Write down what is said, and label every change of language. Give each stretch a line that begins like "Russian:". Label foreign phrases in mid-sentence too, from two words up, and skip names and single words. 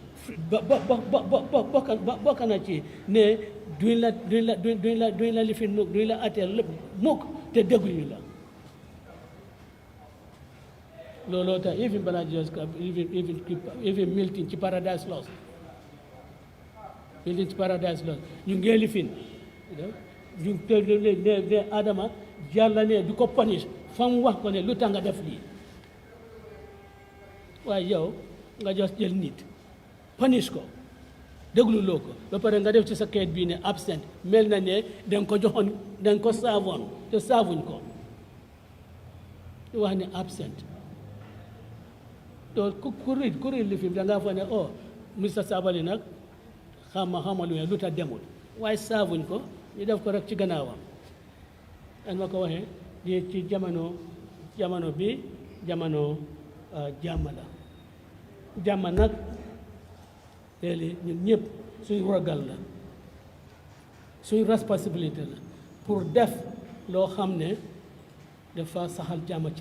Wolof: bokk na ci ne duñ la lifin mukk duñ la atteel lépp mukk te dégguñu la looloo tax even balaa even Milton ci Paradise Lost ñu ngee lifin ñu ne Adama Yàlla ne du ko punish fa mu wax ko ne lu tax nga def lii waaye yow nga just jël nit punish ko déglu loo ko ba pare nga def ci sa kayit bii ne absent mel na ne danga ko joxoon danga ko saafoon te saafuñ ko wax ne absent to ku read li fi da ngaa fa ne oh Mr Sabally nag xama lu ne lu tax demul waaye saafuñ ko ñu def ko rek ci gannaawam dan ma ko waxee di ci jamono bi jamono jàmm la jàmm nag léegi ñun ñëpp suñ ragal la suñ responsabilité la pour def loo xam ne dafa saxal jàmm ci